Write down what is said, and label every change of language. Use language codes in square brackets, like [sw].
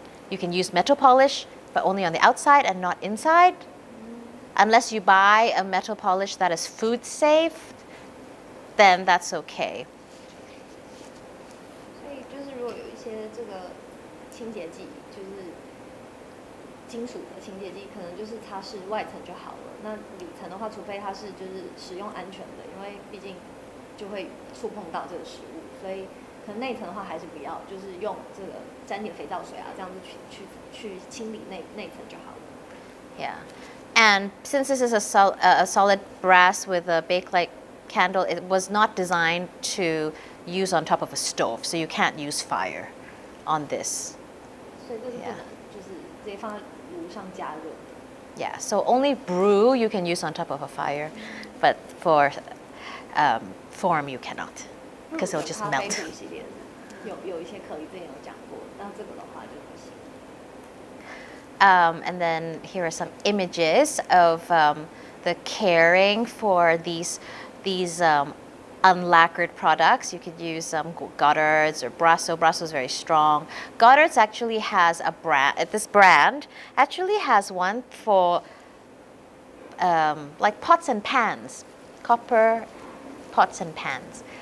[en] You can use metal polish, but only on the outside and not inside. Unless you buy a metal polish that is food safe, then that's okay. [zh] 所以就是如果有一些这个清洁剂，就是金属的清洁剂，可能就是擦拭外层就好了。那里层的话，除非它是就是使用安全的，因为毕竟就会触碰到这个食物，所以可能内层的话还是不要，就是用这个沾点肥皂水啊，这样子去清理内层就好了。 [en] Yeah. And since this is a solid brass with a bakelite candle, it was not designed to use on top of a stove, so you can't use fire on this. 所以这是不能就是直接放在炉上加热。 Yeah, so only brew you can use on top of a fire, but for form you cannot, because it'll just [zh] 咖啡 [en] melt. [zh] 壶系列有一些课之前有讲过，那这个的话就不行。 [en] And then here are some images of the caring for these unlacquered products. You could use Goddard's or Brasso. Brasso is very strong. Goddard's actually has a brand. This brand actually has one for like pots and pans, copper pots and pans.